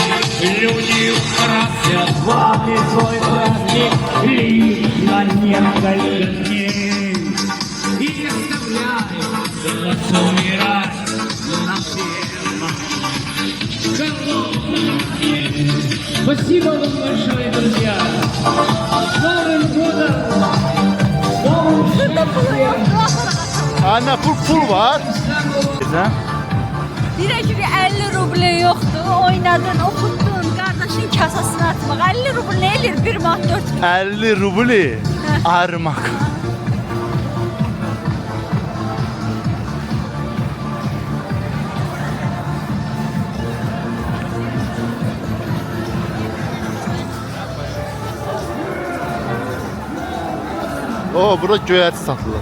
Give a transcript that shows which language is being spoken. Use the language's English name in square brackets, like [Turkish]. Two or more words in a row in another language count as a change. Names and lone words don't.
[Russian] Люди украсят вами свой праздник лишь на несколько дней и оставляют нас умирать на первом. Спасибо вам большое, друзья! С Новым годом! С Новым годом! [Turkish] Anne, pul var. Güzel. [Azerbaijani] Deyirək ki, 50 rublə yoxdur, oynadın, oxutdun, qardaşın kasasını atmaq. 50 rubl nə edir? 1 manat 4 min. 50 rubli armaq. O, burada göyərti satılır.